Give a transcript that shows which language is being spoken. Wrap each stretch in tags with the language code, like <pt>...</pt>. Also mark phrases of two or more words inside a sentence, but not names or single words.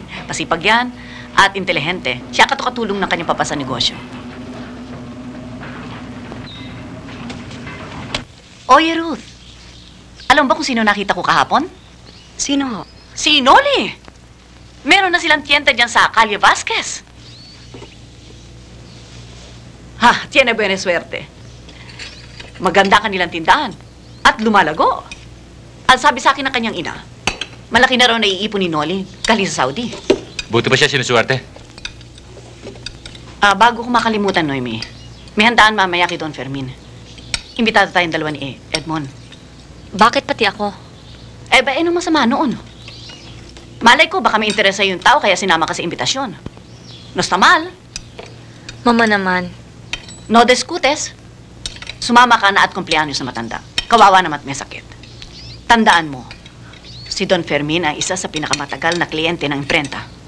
<tl>Pasipag yan at intelihente. Siya katukatulong ng kanyang papa sa negosyo.</tl> <es>Oye, Ruth.</es> <tl>Alam ba kung sino nakita ko kahapon? Sino ho? Si Noli. Meron na silang tiyenta dyan sa Calle Vasquez.</tl> <es>Ha, tiene buena suerte.</es> <tl>Maganda kanilang tindahan. At lumalago. Ang sabi sa akin ng kanyang ina, malaki na raw naiipon ni Noli galing sa Saudi. Buti ba siya sinusuwerte? Bago ko makalimutan, Noemi, may handaan mamaya kay Don Fermin. Imbitado tayong dalawa ni Edmond. Bakit pati ako? Ano masama noon? Malay ko, baka may interesa yung tao kaya sinama ka sa imbitasyon.</tl> <es>No está mal.</es> <tl>Mama naman.</tl> <es>No discutes.</es> <tl>Sumama ka na at kumpleaños na matanda. Kawawa naman at may sakit. Tandaan mo, si Don Fermin ay isa sa pinakamatagal na kliyente ng imprenta.</tl>